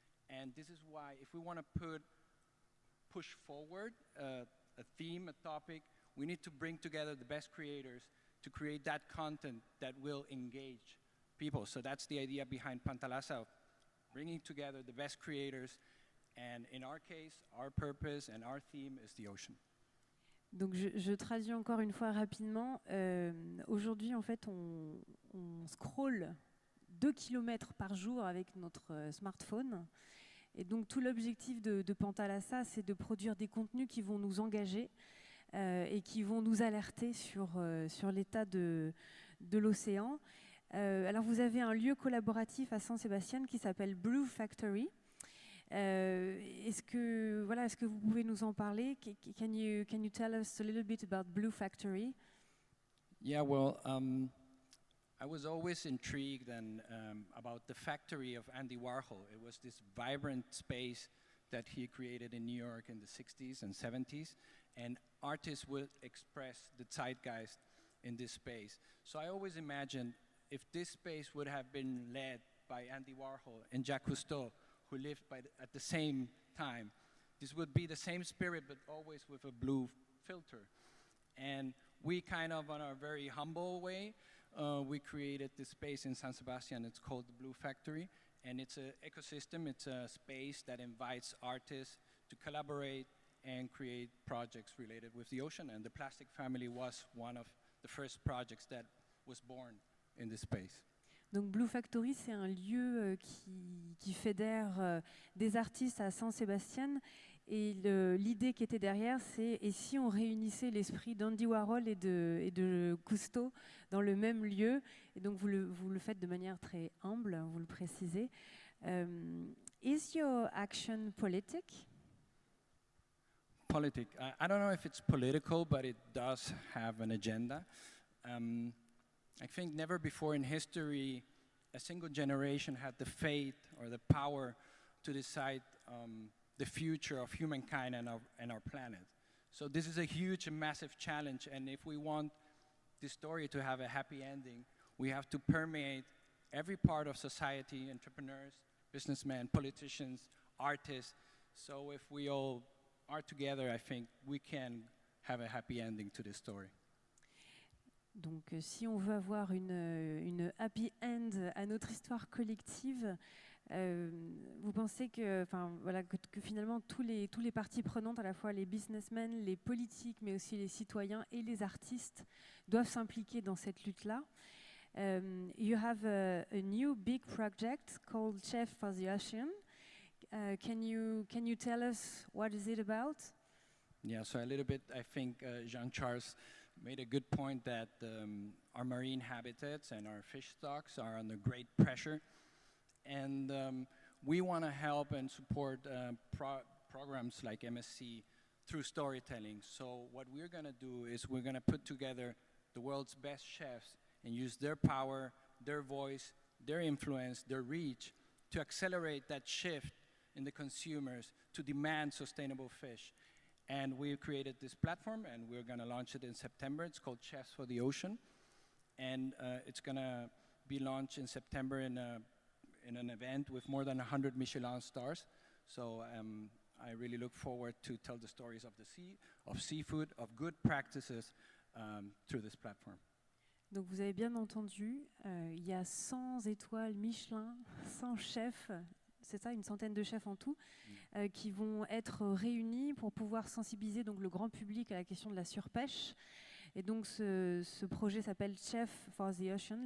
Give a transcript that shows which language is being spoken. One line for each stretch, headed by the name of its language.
English: And this is why if we want to push forward a theme, a topic, we need to bring together the best creators to create that content that will engage people. So that's the idea behind Pantalasa, bringing together the best creators. And in our case, our purpose and our theme is the ocean.
French: Donc je traduis encore une fois rapidement. Aujourd'hui, en fait, on scrolle 2 km par jour avec notre smartphone. Et donc tout l'objectif de Pantalasa, c'est de produire des contenus qui vont nous engager et qui vont nous alerter sur l'état de l'océan. Alors vous avez un lieu collaboratif à San Sebastián qui s'appelle Blue Factory. Est-ce que vous pouvez nous en parler?
English: Can you tell us a little bit about Blue Factory? Yeah, well, I was always intrigued about the factory of Andy Warhol. It was this vibrant space that he created in New York in the 60s and 70s, and artists would express the zeitgeist in this space. So I always imagined if this space would have been led by Andy Warhol and Jacques Cousteau, who lived at the same time, this would be the same spirit, but always with a blue filter. And we kind of, on a very humble way, we created this space in San Sebastián. It's called the Blue Factory, and it's an ecosystem. It's a space that invites artists to collaborate and create projects related with the ocean. And the Plastic Family was one of the first projects that was born in this space.
French: Donc Blue Factory, c'est un lieu qui fédère des artistes à San Sebastián. Et l'idée qui était derrière, c'est et si on réunissait l'esprit d'Andy Warhol et de Cousteau dans le même lieu. Et donc vous le faites de manière très humble, vous le précisez.
English: Is your action politic? Politic. I don't know if it's political, but it does have an agenda. I think never before in history a single generation had the faith or the power to decide the future of humankind and our planet. So this is a huge and massive challenge, and if we want this story to have a happy ending, we have to permeate every part of society, entrepreneurs, businessmen, politicians, artists. So if we all are together, I think we can have a happy ending to this story.
French: Donc si on veut avoir une happy end à notre histoire collective, vous pensez que finalement tous les parties prenantes, à la fois les businessmen, les politiques, mais aussi les citoyens et les artistes, doivent s'impliquer dans cette lutte-là.
English: You have a new big project called Chef for the Ocean. Can you tell us what is it about? Yeah, so a little bit, I think Jean-Charles made a good point that our marine habitats and our fish stocks are under great pressure. And we want to help and support programs like MSC through storytelling. So what we're going to do is we're going to put together the world's best chefs and use their power, their voice, their influence, their reach to accelerate that shift in the consumers to demand sustainable fish. And we've created this platform, and we're going to launch it in September. It's called Chefs for the Ocean. And it's going to be launched in September in an event with more than 100 Michelin stars. So I really look forward to tell the stories of the sea, of seafood, of good practices through this platform.
French: Donc vous avez bien entendu, il y a 100 étoiles Michelin, 100 chefs, c'est ça, une centaine de chefs en tout, qui vont être réunis pour pouvoir sensibiliser donc le grand public à la question de la surpêche. Et donc ce projet s'appelle Chef for the Ocean.